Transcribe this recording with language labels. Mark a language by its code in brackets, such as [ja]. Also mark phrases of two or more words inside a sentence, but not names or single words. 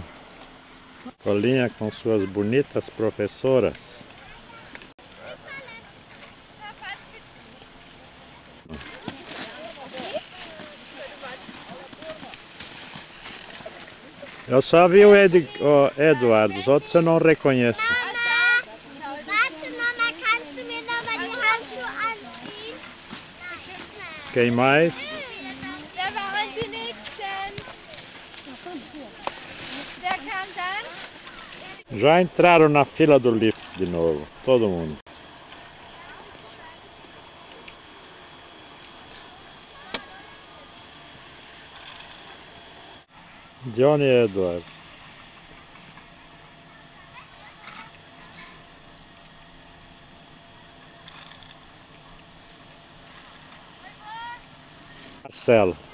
[pt] Colinha com suas bonitas professoras. Eu só vi o Eduardo, os outros eu não reconheço. [de] Warte, Mama, kannst du mir nochmal die Handschuhe anziehen? [pt] Quem mais? [de] Wer waren die Nächsten? Wer kam dann? [pt] Já entraram na fila do lift de novo, todo mundo. Johnny e Eduardo. Marcelo.